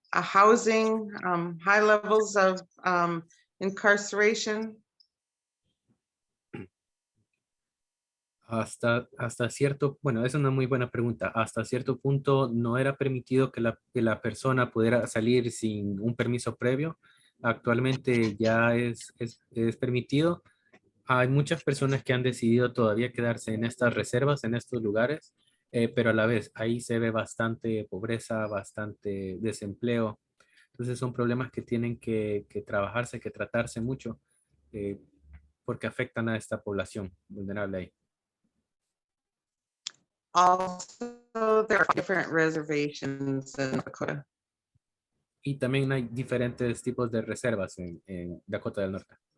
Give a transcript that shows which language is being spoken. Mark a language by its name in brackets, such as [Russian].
[English] Housing, high levels of incarceration. [Spanish] Hasta cierto, bueno, es una muy buena pregunta. Hasta cierto punto no era permitido que la persona pudiera salir sin un permiso previo. Actualmente ya es permitido. Hay muchas personas que han decidido todavía quedarse en estas reservas, en estos lugares, pero a la vez ahí se ve bastante pobreza, bastante desempleo. Entonces son problemas que tienen que trabajarse, que tratarse mucho, porque afectan a esta población vulnerable ahí. [English] Also, there are different reservations in Dakota. [Spanish] Y también hay diferentes tipos de reservas en Dakota del Norte.